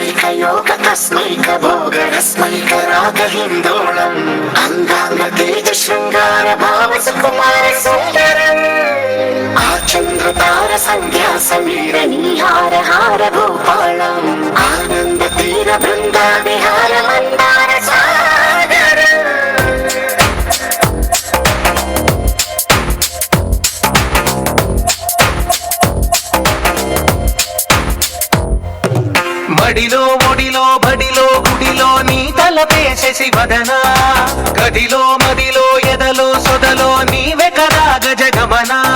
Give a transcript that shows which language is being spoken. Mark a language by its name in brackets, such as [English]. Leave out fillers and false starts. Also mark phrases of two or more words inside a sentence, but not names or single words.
[Sanskrit] योग तस्मैक भोगरस्मैक रागहिन्दोळम् अंगांग तेज शृंगार भाव सुकुमार सुंदरम् आचंद्र तार संध्या समीर नीहार हार भूपालम् आनंद तीर बृंदा विहार मंदार सागर [Telugu] మడిలో ఒడిలో బడిలో గుడిలో నీ తలపేసేసి వదనా గదిలో మదిలో ఎదలో సొదలో నీవే కదా గజగమనా